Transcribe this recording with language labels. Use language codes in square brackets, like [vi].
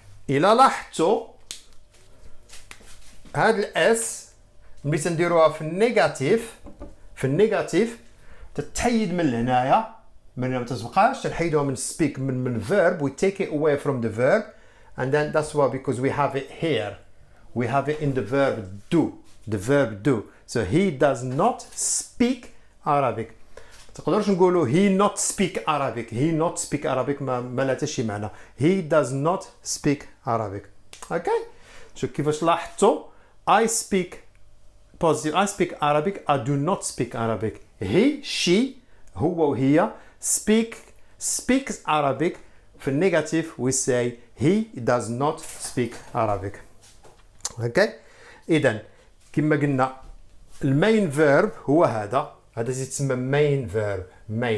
[ar] إلا لاحظتوا هاد الاس ملي تنديروها في النيجاتيف تتحيد من هنايا ما تتبقاش تنحيدوها من speak [en] من verb. we take it away from the verb and then that's why because we have it here. we have it in the verb do. so he does not speak Arabic. [ar] تقدرش نقولوا [en] he not speak Arabic [ar] ما لا تشي معنى. [en] he does not speak Arabic. [ar] اوكي شوف كيفاش لاحظتوا [en] I speak positive I speak Arabic I do not speak Arabic. he she [ar] هو وهي [en] speaks Arabic. [ar] في النيجاتيف [en] we say he does not speak Arabic. [ar] اوكي اذا كما قلنا المين فيرب هو هذا يتسمى [en] main verb.